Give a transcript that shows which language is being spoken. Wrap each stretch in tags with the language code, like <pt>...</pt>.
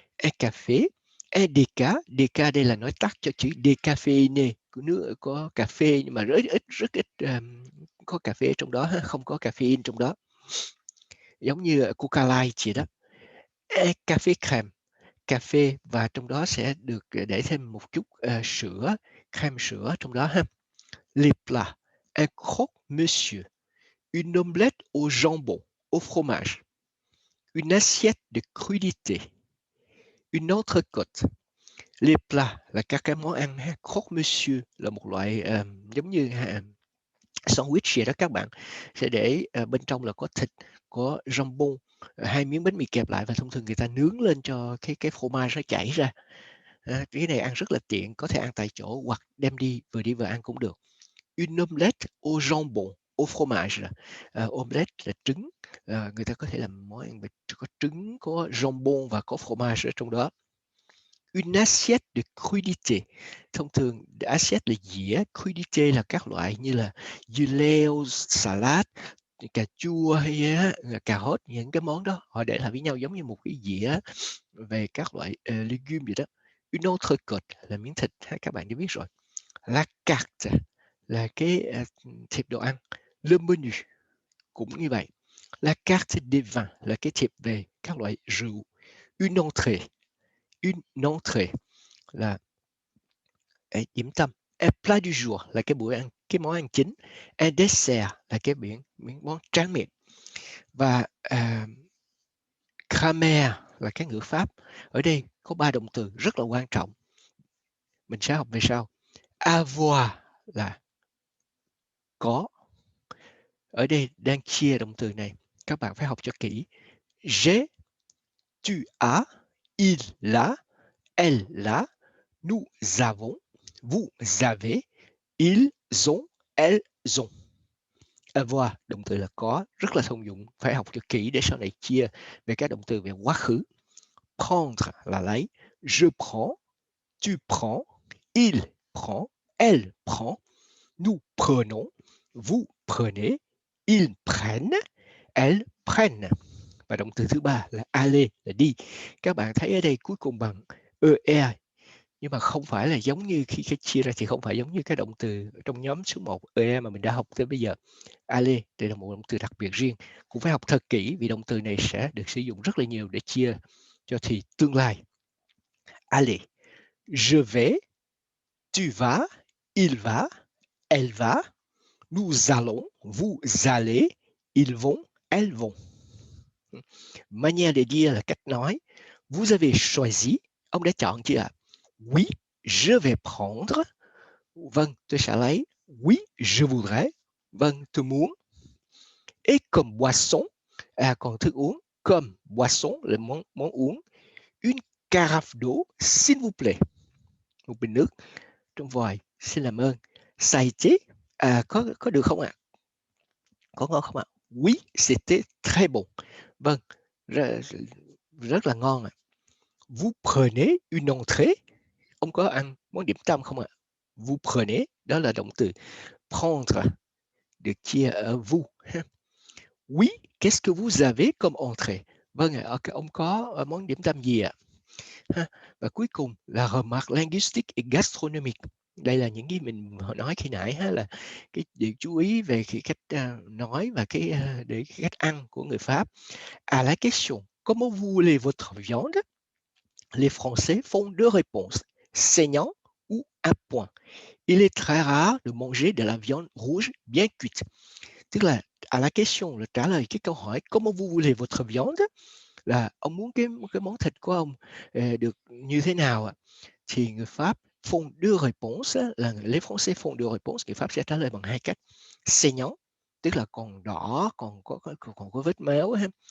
<vi>Un café, un déca. Déca đây là nói tắt cho chữ décaféiné, của nước có cà phê nhưng mà rất ít có cà phê trong đó, không có caffeine trong đó, giống như Coca Light vậy đó. Un café crème, cà phê và trong đó sẽ được để thêm một chút sữa, crème sữa trong đó ha.</vi> <fr>Les plats, un croque-monsieur, une omelette au jambon, au fromage, une assiette de crudité, une entrecôte.</fr> <vi>Les plats là các cái món ăn ha. Croque-monsieur là một loại giống như sandwich vậy đó, các bạn sẽ để bên trong là có thịt, có jambon, hai miếng bánh mì kẹp lại, và thông thường người ta nướng lên cho cái fromage nó chảy ra. Cái này ăn rất là tiện, có thể ăn tại chỗ hoặc đem đi vừa ăn cũng được.</vi> <fr>Une omelette au jambon, au fromage.</fr> <vi>Omelette là trứng, người ta có thể làm món ăn có trứng, có jambon và có fromage ở trong đó.</vi> <fr>Une assiette de crudité.</fr> <vi>Thông thường assiette là dĩa, crudité là các loại như là dưa leo, salad, cà chua hay cà rốt, những cái món đó họ để lại với nhau giống như một cái dĩa về các loại legume vậy đó. Une entrecôte là miếng thịt, các bạn đã biết rồi. La carte là cái thiệp đồ ăn. Le menu cũng như vậy. La carte des vins là cái thiệp về các loại rượu. Une entrée là điểm tâm. Un plat du jour là cái món ăn chính. Un dessert là cái món tráng miệng. Và grammaire là cái ngữ pháp. Ở đây có 3 động từ rất là quan trọng, mình sẽ học về sau. Avoir là có. Ở đây đang chia động từ này, các bạn phải học cho kỹ.</vi> <fr>J'ai, tu as, il a, elle l'a, nous avons, vous avez, ils ont, elles ont.</fr> <vi>Avoir, động từ là có, rất là thông dụng, phải học cho kỹ để sau này chia về các động từ về quá khứ.</vi> <fr>Prendre</fr> <vi>là lấy,</vi> <fr>je prends, tu prends, il prend, elle prend, nous prenons, vous prenez, ils prennent, elles prennent.</fr> <vi>Và động từ thứ ba là aller là đi. Các bạn thấy ở đây cuối cùng bằng er, nhưng mà không phải là giống như khi cái chia ra thì không phải giống như cái động từ trong nhóm số 1 er mà mình đã học tới bây giờ. Aller thì là một động từ đặc biệt riêng, cũng phải học thật kỹ vì động từ này sẽ được sử dụng rất là nhiều để chia cho thì tương lai.</vi> <fr>Aller, je vais, tu vas, il va, elle va, nous allons, vous allez, ils vont, elles vont. Manière de dire</fr> <vi>là cách nói.</vi> <fr>Vous avez choisi,</fr> <vi>ông đã chọn chưa ạ?</vi> <fr>Oui, je vais prendre.</fr> <vi>Vâng, tôi sẽ lấy.</vi> <fr>Oui, je voudrais.</fr> <vi>Vâng, tôi muốn.</vi> <fr>Et comme boisson,</fr> <vi>còn thức uống,</vi> <fr>comme boisson</fr> <vi>là món uống.</vi> <fr>Une carafe d'eau, s'il vous plaît.</fr> <vi>Một bình nước trong vòi, xin làm ơn.</vi> <fr>Ça a été,</fr> <vi>có được không ạ? Có ngon không ạ?</vi> <fr>Oui, c'était très bon.</fr> <vi>Vâng, rất là ngon ạ.</vi> <fr>Vous prenez une entrée.</fr> <vi>Ông có ăn món điểm tâm không ạ?</vi> <fr>Vous prenez,</fr> <vi>đó là động từ prendre, được chia ở vous.</vi> <fr>Oui, qu'est-ce que vous avez comme entrée?</fr> <vi>Vâng ạ, ông có món điểm tâm gì ạ? Và cuối cùng là</vi> <fr>remarque linguistique et gastronomique.</fr> <vi>Đây là những cái mình nói khi nãy là cái điều chú ý về cái cách nói và cái cách ăn của người Pháp.</vi> <fr>À la question comment vous voulez votre viande? Les Français font deux réponses, saignant ou à point. Il est très rare de manger de la viande rouge bien cuite.</fr> <vi>Tức là</vi> <fr>à la question</fr> <vi>là trả lời cái câu hỏi</vi> <fr>comment vous voulez votre viande</fr> <vi>là ông muốn cái món thịt của ông được như thế nào ạ? Thì người Pháp</vi> <fr>font deux réponses</fr> <vi>là</vi> <fr>les Français font deux réponses,</fr> <vi>người Pháp sẽ trả lời bằng hai cách. Saignant, tức là còn đỏ, còn có vết máu ha.</vi>